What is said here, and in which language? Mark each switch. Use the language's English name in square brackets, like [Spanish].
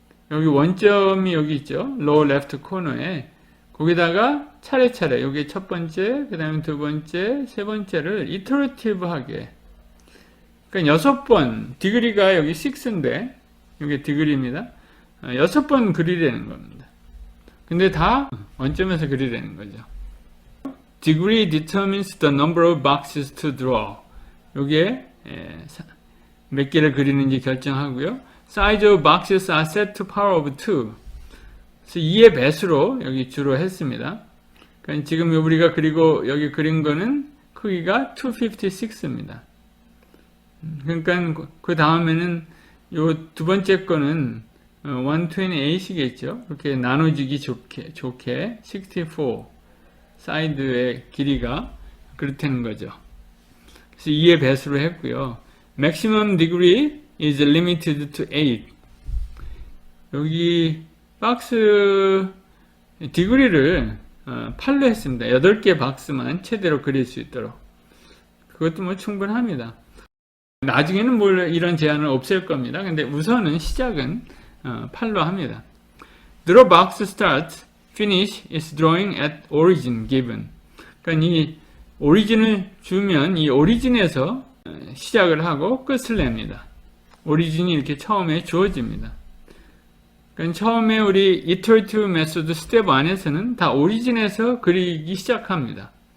[Korean] 여기 원점이 여기 있죠. [English] lower left corner [Korean] 에 거기다가 차례차례 여기 첫 번째, 그 다음에 두 번째, 세 번째를 이터레이티브하게, 그러니까 6번, 디그리가 여기 6인데 여기 디그리입니다. 6번 그리려는 겁니다. 근데 다 원점에서 그리려는 거죠. [English] Degree determines the number of boxes to draw. [Korean] 여기에 몇 개를 그리는지 결정하고요. [English] Size of boxes are set to power of 2. [Korean] 그래서 2의 배수로 여기 주로 했습니다. 그러니까 지금 우리가 그리고 여기 그린 거는 크기가 256입니다. 그러니까 그 다음에는 요 두 번째 거는 128이겠죠. 이렇게 나눠지기 좋게 64 사이드의 길이가 그렇다는 거죠. 그래서 2의 배수로 했고요. [English] Maximum degree is limited to 8. [Korean] 여기 박스 디그리를 8로 했습니다. 8개 박스만 최대로 그릴 수 있도록. 그것도 뭐 충분합니다. 나중에는 뭘 이런 제한을 없앨 겁니다. 근데 우선은 시작은 8로 합니다. [English] Draw box start, finish is drawing at origin given. [Korean] 그러니까 이 오리진을 주면 이 오리진에서 시작을 하고 끝을 냅니다. 오리진이 이렇게 처음에 주어집니다. 그러니까 처음에 우리 iterative 메소드 스텝 1에서는 다 오리진에서 그리기 시작합니다.